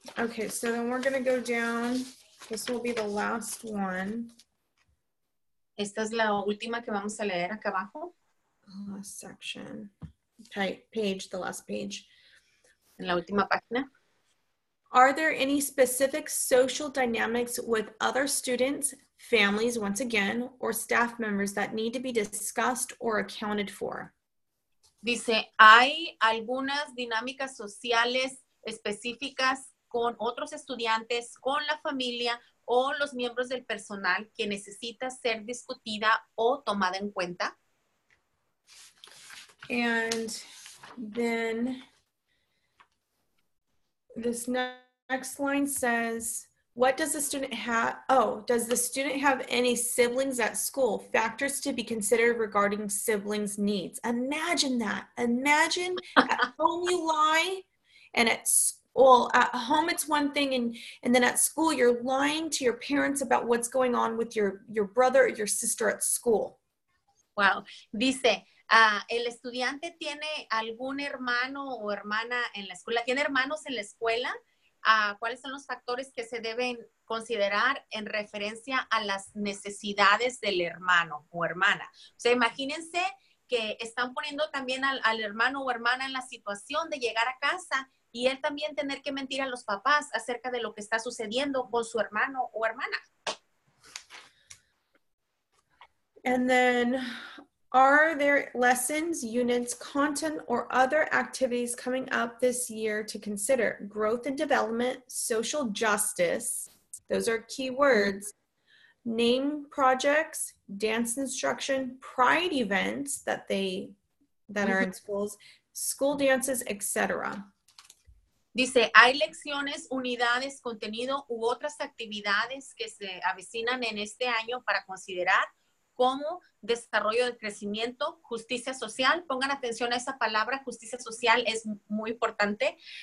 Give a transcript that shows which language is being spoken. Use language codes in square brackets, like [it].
[en] Okay, so then we're going to go down. This will be the last one. [es] Esta es la última que vamos a leer acá abajo. [en] Last section. Page, the last page. [es] En la última página. [en] Are there any specific social dynamics with other students, families, once again, or staff members that need to be discussed or accounted for? [es] Dice, ¿hay algunas dinámicas sociales específicas con otros estudiantes, con la familia o los miembros del personal que necesita ser discutida o tomada en cuenta? [en] And then this next line says, what does the student have? Oh, does the student have any siblings at school? Factors to be considered regarding siblings' needs. Imagine that. Imagine at home you lie, and at home it's one thing, and then at school you're lying to your parents about what's going on with your brother or your sister at school. Wow. [es] Dice, el estudiante tiene algún hermano o hermana en la escuela, tiene hermanos en la escuela. ¿Cuáles son los factores que se deben considerar en referencia a las necesidades del hermano o hermana? O sea, imagínense que están poniendo también al hermano o hermana en la situación de llegar a casa y él también tener que mentir a los papás acerca de lo que está sucediendo con su hermano o hermana. [en] And then, are there lessons, units, content, or other activities coming up this year to consider? Growth and development, social justice, those are key words, name projects, dance instruction, pride events that are in schools, school dances, etc. [es] Dice, hay lecciones, unidades, contenido u otras actividades que se avecinan en este año para considerar como desarrollo de crecimiento, justicia social. Pongan atención a esa palabra, justicia social es muy importante.